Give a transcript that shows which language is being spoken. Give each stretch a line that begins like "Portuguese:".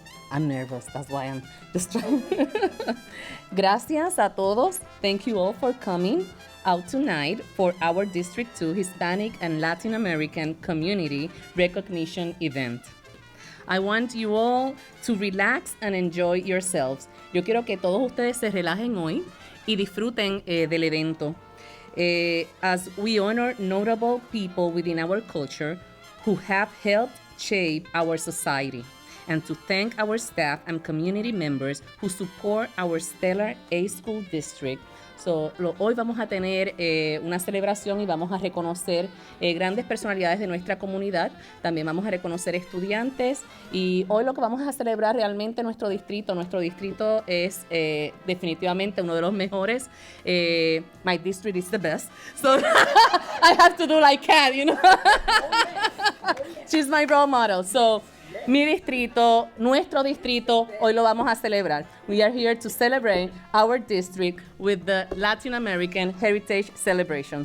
English: I'm nervous, that's why I'm distracted.
Spanish: Gracias a todos.
English: Thank you all for coming out tonight for our District 2 Hispanic and Latin American Community Recognition event. I want you all to relax and enjoy yourselves.
Spanish: Yo quiero que todos ustedes se relajen hoy y disfruten del evento.
English: As we honor notable people within our culture who have helped shape our society, and to thank our staff and community members who support our stellar A-School district.
Spanish: Hoy vamos a tener una celebración y vamos a reconocer grandes personalidades de nuestra comunidad. También vamos a reconocer estudiantes y hoy lo que vamos a celebrar realmente nuestro distrito. Nuestro distrito es definitivamente uno de los mejores.
English: My district is the best. So I have to do like Kat, you know. She's my role model. So
Spanish: Mi distrito, nuestro distrito, hoy lo vamos a celebrar.
English: We are here to celebrate our district with the Latin American Heritage Celebration.